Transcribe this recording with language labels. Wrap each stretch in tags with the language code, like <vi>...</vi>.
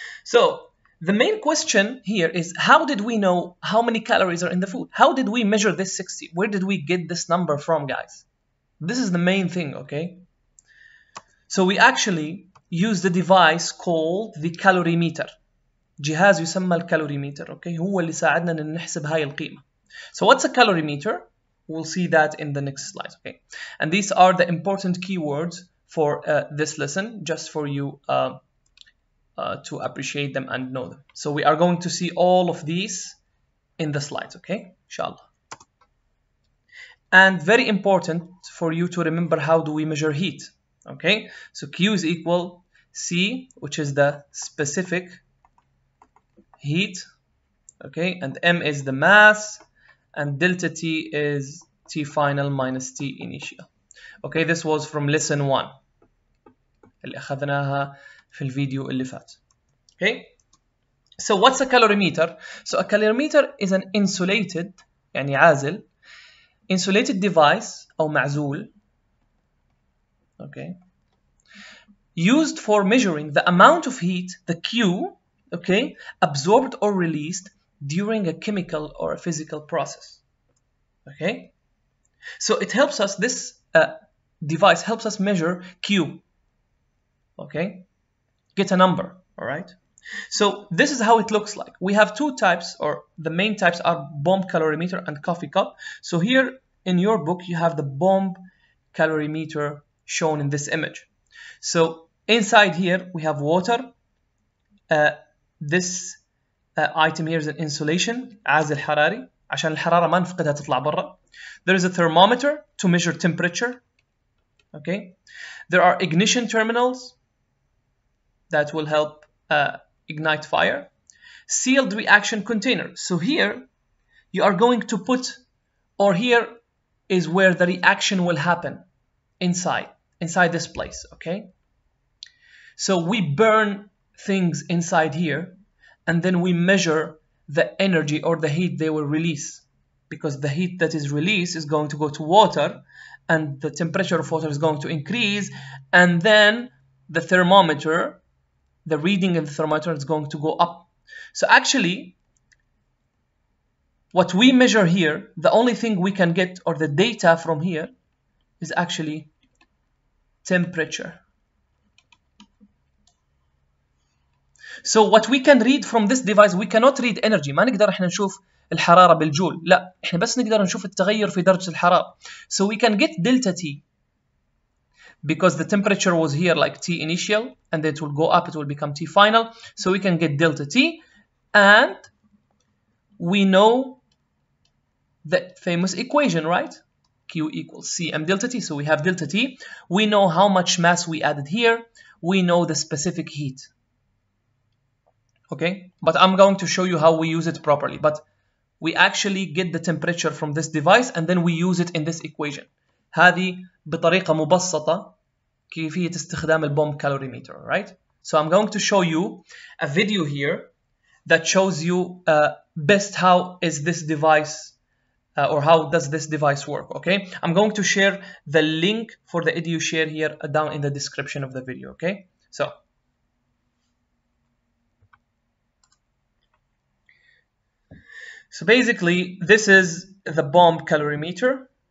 <en>So the main question here is, how did we know how many calories are in the food? How did we measure this 60? Where did we get this number from, guys? This is the main thing, okay? So we actually use the device called the calorimeter.</en> <ar>جهاز يسمى الكالوريميتر, okay? هو اللي ساعدنا إن نحسب هاي القيمة.</ar> <en>So what's a calorimeter? We'll see that in the next slide, okay? And these are the important keywords for this lesson, just for you to appreciate them and know them. So we are going to see all of these in the slides, okay? Inshallah. And very important for you to remember, how do we measure heat, okay? So Q is equal C, which is the specific heat, okay? And M is the mass, and delta T is T final minus T initial. Okay, this was from lesson 1</en> <ar>اللي أخذناها في الفيديو اللي فات.</ar> <en>Okay, so what's a calorimeter? So a calorimeter is an insulated,</en> <ar>يعني عازل,</ar> <en>insulated device</en> <ar>أو معزول,</ar> <en>okay, used for measuring the amount of heat, the Q, okay, absorbed or released during a chemical or a physical process. Okay, so it helps us, this device helps us measure Q, okay, get a number, all right? So this is how it looks like. We have two types, or the main types are bomb calorimeter and coffee cup. So here in your book you have the bomb calorimeter shown in this image. So inside here we have water. This item here is an insulation,</en> <ar>عازل حراري عشان الحرارة ما نفقدها تطلع برا.</ar> <en>There is a thermometer to measure temperature. Okay. There are ignition terminals that will help ignite fire. Sealed reaction container. So here you are going to put, or here is where the reaction will happen, inside this place. Okay. So we burn things inside here, and then we measure the energy or the heat they will release, because the heat that is released is going to go to water, and the temperature of water is going to increase, and then the thermometer, the reading in the thermometer is going to go up. So actually what we measure here, the only thing we can get, or the data from here, is actually temperature. So what we can read from this device, we cannot read energy.</en> <ar>ما نقدر احنا نشوف الحرارة بالجول، لا احنا بس نقدر نشوف التغير في درجة الحرارة.</ar> <en>So we can get delta T, because the temperature was here like T initial, and then it will go up, it will become T final. So we can get delta T, and we know the famous equation, right? Q equals Cm delta T. So we have delta T. We know how much mass we added here. We know the specific heat. Okay, but I'm going to show you how we use it properly. But we actually get the temperature from this device, and then we use it in this equation.</en> <ar>هذه بطريقة مبسطة كيفية استخدام البومب calorimeter, right?</ar> <en>So I'm going to show you a video here that shows you best how is this device, or how does this device work. Okay, I'm going to share the link for the EduShare here down in the description of the video. Okay, so basically this is the bomb calorimeter.</en>